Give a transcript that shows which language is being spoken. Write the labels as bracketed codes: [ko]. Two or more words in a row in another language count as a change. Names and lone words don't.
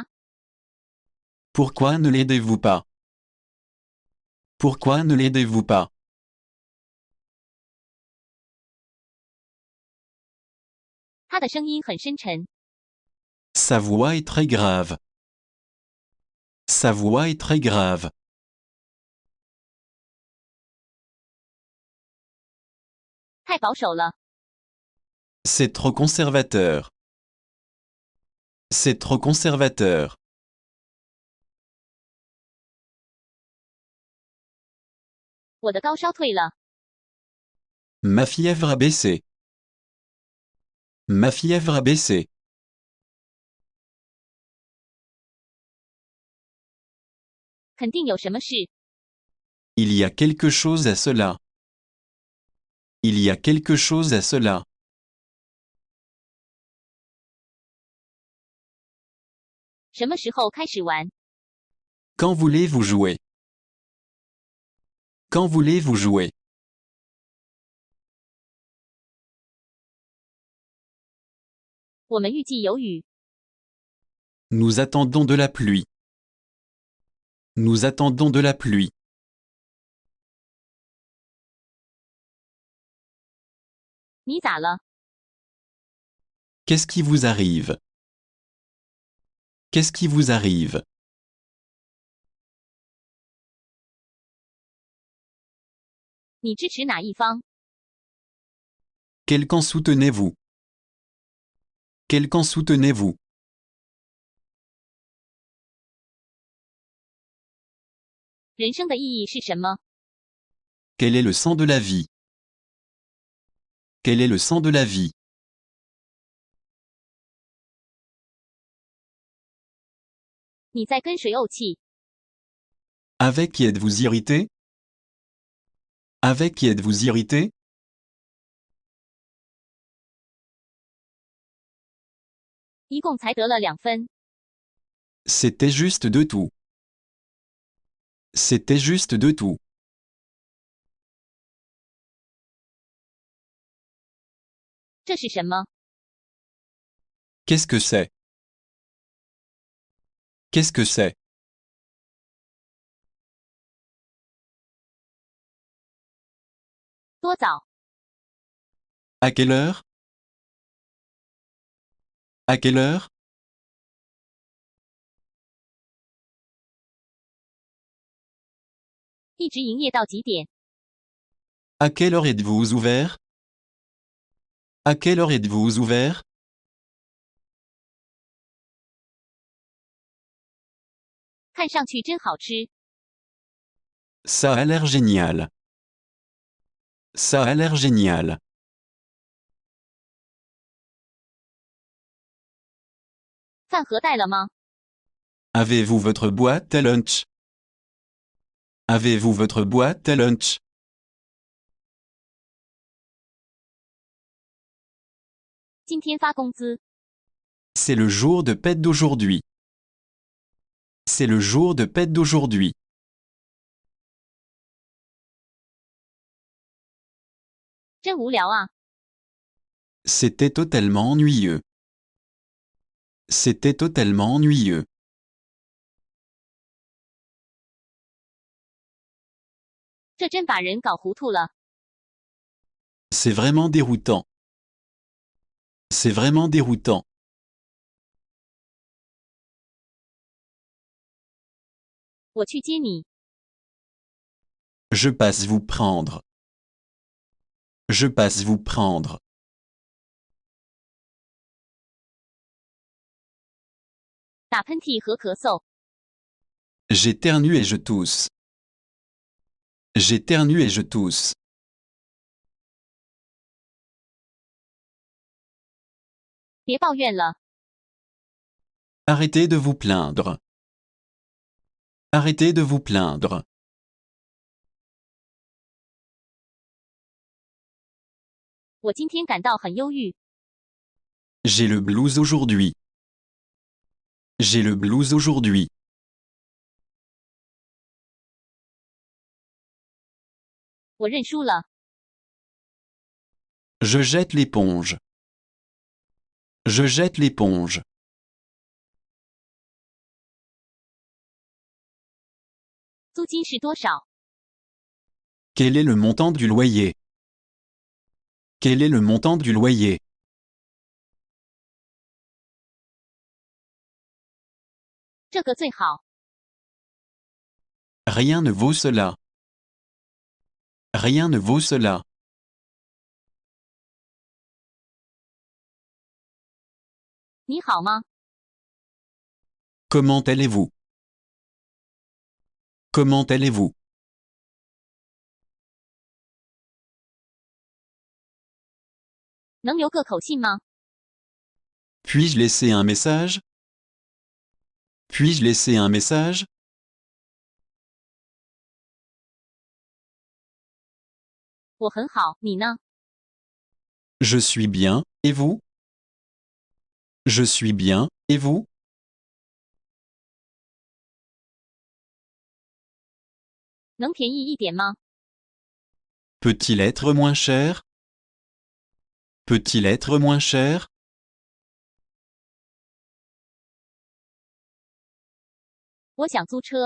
[fr] Pourquoi ne l'aidez-vous pas? Pourquoi ne l'aidez-vous pas? [zh] 他的声音很深沉。 [fr] Sa voix est très grave. Sa voix est très grave. [zh] 太保守了。 [fr] C'est trop conservateur. C'est trop conservateur. [zh] 我的高烧退了。 [fr] Ma fièvre a baissé. Ma fièvre a baissé. [zh] 肯定有什么事。 [fr] Il y a quelque chose à cela. Il y a quelque chose à cela. [zh] 什么时候开始玩？ [fr] Quand voulez-vous jouer? Quand voulez-vous jouer? [zh] 我们预计有雨。 [fr] Nous attendons de la pluie. Nous attendons de la pluie. [zh] 你咋了？ [fr] Qu'est-ce qui vous arrive? Qu'est-ce qui vous arrive? [zh] 你支持哪一方？ [fr] Quel camp soutenez-vous? Quel camp soutenez-vous? [zh] 人生的意义是什么？ [fr] Quel est le sens de la vie? Quel est le sens de la vie? [zh] 你在跟谁怄气？ [fr] Avec qui êtes-vous irrité? Avec qui êtes-vous irrité? [zh] 一共才得了2分。 [fr] C'était juste de tout. C'était juste de tout. [zh] 这是什么？ [fr] Qu'est-ce que c'est? Qu'est-ce que c'est? [zh] 多早？ [fr] À quelle heure? À quelle heure? [zh] 一直营业到几点？ [fr] À quelle heure êtes-vous ouvert? À quelle heure êtes-vous ouvert? [zh] 看上去真好吃。 [fr] Ça a l'air génial. Ça a l'air génial. [zh] 饭盒带了吗？ [fr] Avez-vous votre boîte à lunch? Avez-vous votre boîte à lunch? [zh] 今天发工资。 [fr] C'est le jour de paie d'aujourd'hui. C'est le jour de paie d'aujourd'hui. [zh] 真无聊啊！ [fr] C'était totalement ennuyeux. C'était totalement ennuyeux. [zh] 这真把人搞糊涂了。 [fr] C'est vraiment déroutant. C'est vraiment déroutant. [zh] 我去接你。 [fr] Je passe vous prendre. Je passe vous prendre. [zh] 打喷嚏和咳嗽。 [fr] J'éternue et je tousse. J'éternue et je tousse. [zh] 别抱怨了。 [fr] Arrêtez de vous plaindre. Arrêtez de vous plaindre. [zh] 我今天感到很忧郁。 [fr] J'ai le blues aujourd'hui. J'ai le blues aujourd'hui. [zh] 我认输了。 [fr] Je jette l'éponge. Je jette l'éponge. [zh] 租金是多少？ [fr] Quel est le montant du loyer? Quel est le montant du loyer? [zh] 这个最好。 [fr] Rien ne vaut cela. Rien ne vaut cela. [zh] 你好吗？ [fr] Comment allez-vous? Comment allez-vous? [zh] 能留个口信吗？ [fr] Puis-je laisser un message? Puis-je laisser un message? [zh] 我很好，你呢？ [fr] Je suis bien, et vous? Je suis bien, et vous? [zh] 能便宜一点吗？ [fr] Peut-il être moins cher? Peut-il être moins cher? [zh] 我想租车。